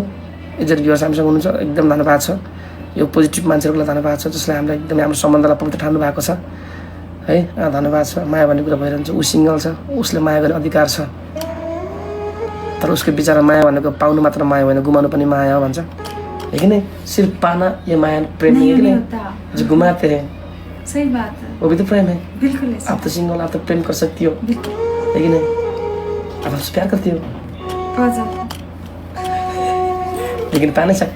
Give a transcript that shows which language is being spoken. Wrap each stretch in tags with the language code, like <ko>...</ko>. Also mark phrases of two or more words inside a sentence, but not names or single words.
<ne>इज्जत भ्युअर्स हामीसँग हुनुहुन्छ, एकदम धन्यवाद छ। यो पोजिटिभ मान्छेहरूलाई धन्यवाद छ जसले हामीलाई एकदमै हाम्रो सम्बन्धलाई पवित्र ठान्नु भएको छ है। धन्यवाद छ। माया भन्ने कुरा भइरहन्छ। ऊ सिङ्गल छ, उसले माया गर्ने अधिकार छ, तर उसको विचार माया भनेको पाउनु मात्र माया होइन, गुमाउनु पनि माया हो भन्छ,</ne> <hi>है कि नहीं? सिर्फ पाना ये माया प्रेम नहीं है कि नहीं? जो घुमाते हैं सही बात है, वो भी तो प्रेम है। बिल्कुल। आप तो सिंगल, आप तो प्रेम कर सकती हो, है कि नहीं? आप हमसे प्यार करती हो, बहुत ज़्यादा, लेकिन पा नहीं सकती।</hi>